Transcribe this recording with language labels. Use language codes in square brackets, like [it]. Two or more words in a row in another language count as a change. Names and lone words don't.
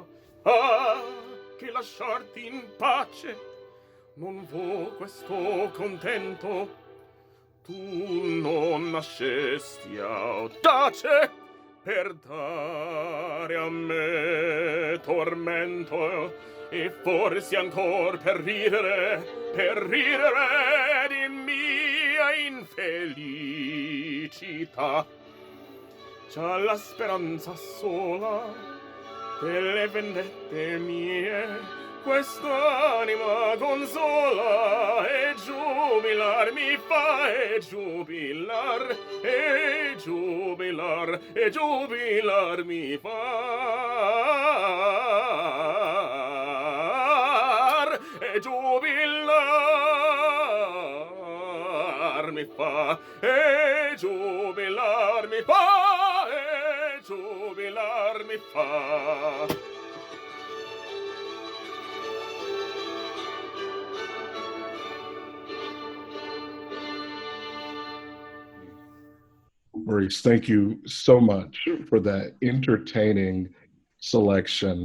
[it] Ah, che lasciarti in pace non vo questo contento, tu non nascesti audace per dare a me tormento e forse ancor per ridere di mia infelicità. Già la speranza sola delle vendette mie quest'anima consola e giubilar mi fa, e giubilar mi fa, e giubilar mi fa, e giubilar mi fa, e giubilar mi fa. [en] Maurice, thank you so much for that entertaining selection.